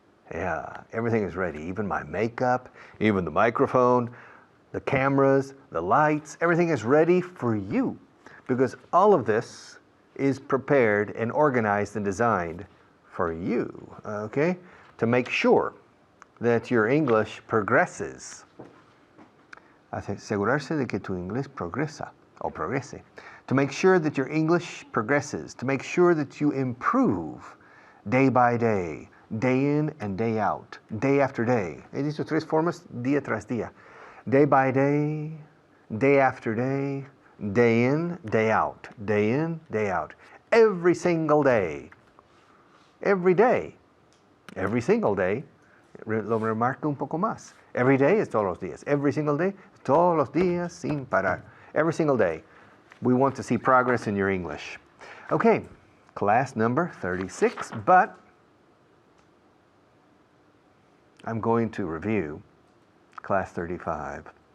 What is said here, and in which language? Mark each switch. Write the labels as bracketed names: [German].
[English] Yeah, everything is ready. Even my makeup, even the microphone, the cameras, the lights, everything is ready for you. Because all of this is prepared and organized and designed for you, okay? To make sure that your English progresses. [Spanish] Asegurarse de que tu inglés progresa o progrese. [English] To make sure that your English progresses. To make sure that you improve day by day, day in and day out, day after day. [Spanish] He dicho tres formas, día tras día. [English] Day by day, day after day, day in, day out, day in, day out. Every single day. Every day. Every single day. [Spanish] Lo remarco un poco más. [English] Every day is [Spanish] todos los días. [English] Every single day, [Spanish] todos los días sin parar. [English] Every single day. We want to see progress in your English. Okay, class number 36, but I'm going to review class 35.